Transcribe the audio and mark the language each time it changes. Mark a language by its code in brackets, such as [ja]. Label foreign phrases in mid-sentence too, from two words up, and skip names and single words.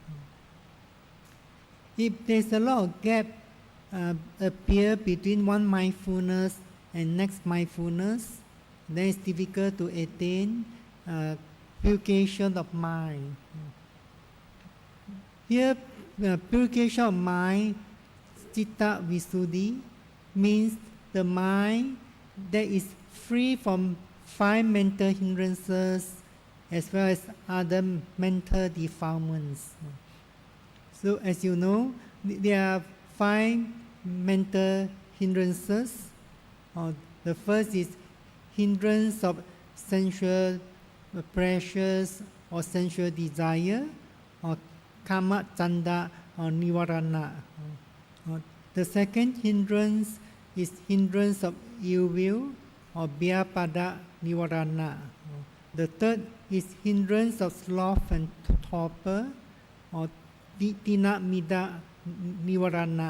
[en] If there's a lot of gap appear between one mindfulness and next mindfulness, then it's difficult to attain purification of mind. Here, purification of mind, [pi] citta visuddhi, [en] means the mind that is free from 5 mental hindrances as well as other mental defilements. So as you know, there are 5 mental hindrances. The first is hindrance of sensual pleasures or sensual desire, or [pi] kama chanda [en] or nivarana. The second hindrance is hindrance of ill will or [pi] vyapada nivarana. [en] The third is hindrance of sloth and torpor or [pi] tina mida nivarana.